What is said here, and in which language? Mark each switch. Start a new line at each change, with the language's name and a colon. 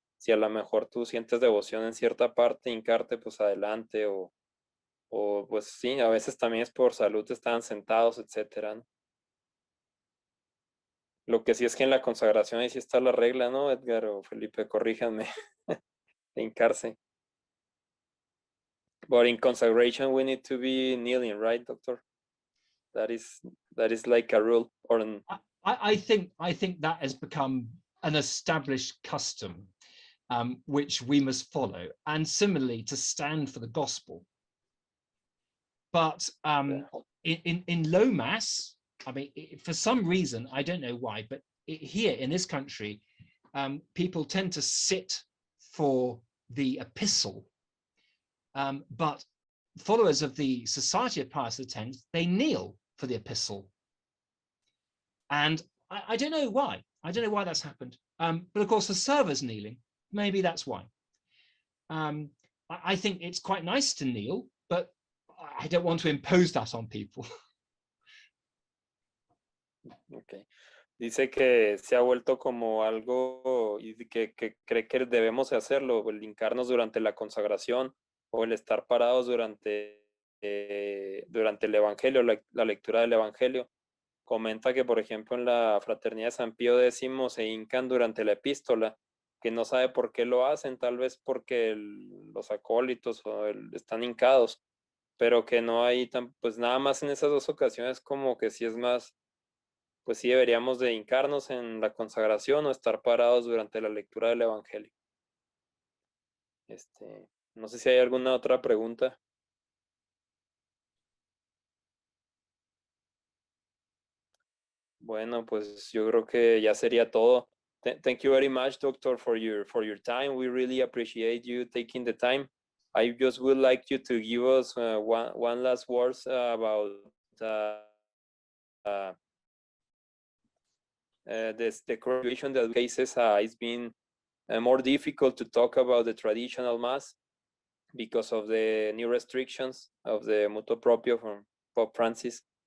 Spanish: Si a lo mejor tú sientes devoción en cierta parte, hincarte pues adelante, o pues sí, a veces también es por salud, estaban sentados, etcétera, ¿no? Lo que sí es que en la consagración ahí sí está la regla, ¿no, Edgar o Felipe? Corríjanme, de hincarse.
English: But in consecration we need to be kneeling, right, doctor? That is like a rule. Or I think that has become an established custom, which we must follow, and similarly to stand for the gospel. But in low mass, I mean, for some reason, I don't know why, but here in this country, people tend to sit for the epistle, but followers of the Society of Pius X, they kneel for the epistle. And I don't know why. I don't know why that's happened. But of course, the server's kneeling. Maybe that's why. I think it's quite nice to kneel, but I don't want to impose that on people. Okay.
Spanish: Dice que se ha vuelto como algo y que cree que debemos hacerlo, el hincarnos durante la consagración o el estar parados durante el Evangelio, la lectura del Evangelio. Comenta que, por ejemplo, en la Fraternidad de San Pío X se hincan durante la epístola, que no sabe por qué lo hacen, tal vez porque los acólitos están hincados, pero que no hay pues nada más en esas dos ocasiones, como que sí es más, pues sí deberíamos de hincarnos en la consagración o estar parados durante la lectura del Evangelio. No sé si hay alguna otra pregunta. Bueno, pues yo creo que ya sería todo.
English: Thank you very much, Doctor, for your time. We really appreciate you taking the time. I just would like you to give us one last words about the situation that cases it's been more difficult to talk about the traditional mass because of the new restrictions of the
Spanish: mutuo proprio
English: from Pope Francis.